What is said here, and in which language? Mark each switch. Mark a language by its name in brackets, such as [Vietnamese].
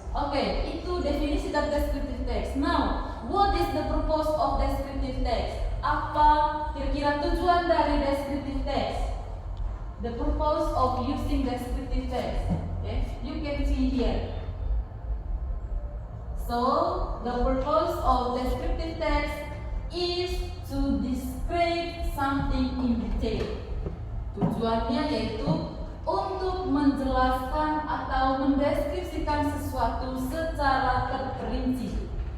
[Indonesian] Oke, itu definisi dari descriptive text. [English] Now, what is the purpose of descriptive text? [Indonesian] Apa kira-kira tujuan dari descriptive text? [English] The purpose of using descriptive text. Okay, you can see here. So, the purpose of descriptive text is to describe something in detail. [Indonesian] Tujuannya yaitu untuk menjelaskan atau mendeskripsikan sesuatu secara terperinci.